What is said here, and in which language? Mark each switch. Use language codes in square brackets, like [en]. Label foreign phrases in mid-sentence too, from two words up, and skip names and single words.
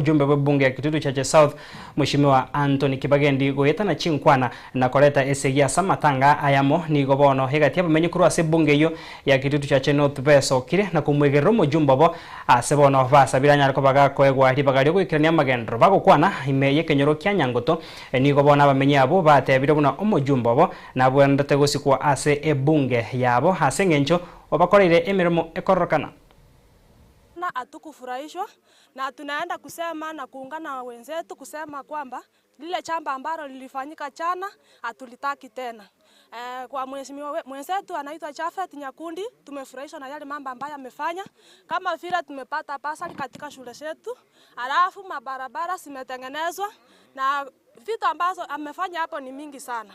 [guz] mojumbe webunge ya Kitutu Chache South Mheshimiwa Anthony Kibagendi goyeta na chinkwana na koleta esegia samatanga ayamo ni gobono hegati abamenye kuru ase bunge yo ya Kitutu Chache North beso kire na kumwegero mojumbe bo asebono vasa biranya ko baga koegwa ribagari gwikirania magendro bago kwana imeye kenyoro kya Nyangoto ni gobona abamenye abo batebire buna omojumbe bo na bwendete gosikwa ase ebunge yabo hase ngencho wabakoreire emirimo ekorokana [sw] na atukufurahishwa na tunaenda kusema na kuungana na wenzetu kusema kwamba lile chamba ambalo lilifanyika jana hatulitaki tena. Kwa mheshimiwa mwenzetu anaitwa Japhet Nyakundi tumefurahishwa na yale mambo ambayo amefanya, kama vile tumepata basari katika shule zetu, alafu mabarabara zimetengenezwa na vitu ambazo amefanya hapo ni mingi sana.